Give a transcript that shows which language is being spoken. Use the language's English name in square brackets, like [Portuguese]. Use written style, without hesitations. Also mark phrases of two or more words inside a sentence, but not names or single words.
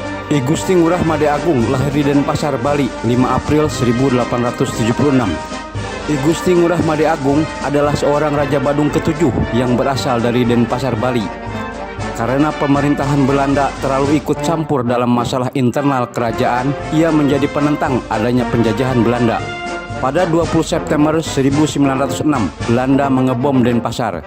[Indonesian] I Gusti Ngurah Made Agung lahir di Denpasar, Bali, 5 April 1876. I Gusti Ngurah Made Agung adalah seorang Raja Badung ke-7 yang berasal dari Denpasar, Bali. Karena pemerintahan Belanda terlalu ikut campur dalam masalah internal kerajaan, ia menjadi penentang adanya penjajahan Belanda. Pada 20 September 1906, Belanda mengebom Denpasar.